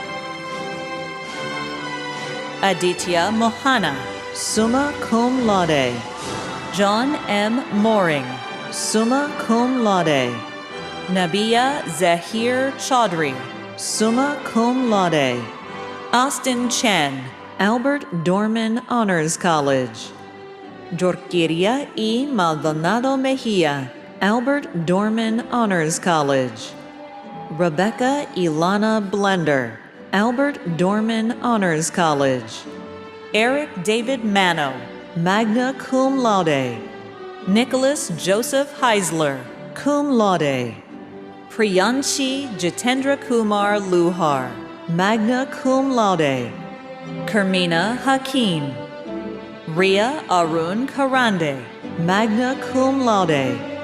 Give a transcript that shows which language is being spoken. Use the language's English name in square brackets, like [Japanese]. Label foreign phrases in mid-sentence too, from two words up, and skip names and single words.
[English] Aditya Mohana, [Latin] summa cum laude. [English] John M. Mooring, [Latin] summa cum laude. [English] Nabiya Zahir Chaudhry, [Latin] summa cum laude. [English] Austin Chen, Albert Dorman Honors College. Jorquiria E. Maldonado Mejia, Albert Dorman [Latin] Honors College. [English] Rebecca Ilana Blender, Albert Dorman [Latin] Honors College. [English] Eric David Mano, [Latin] magna cum laude. [English] Nicholas Joseph Heisler, [Latin] cum laude. [English] Priyanshi Jitendra Kumar Luhar, [Latin] magna cum laude. [English] Kermina Hakim. Ria Arun Karande, [Latin] magna cum laude.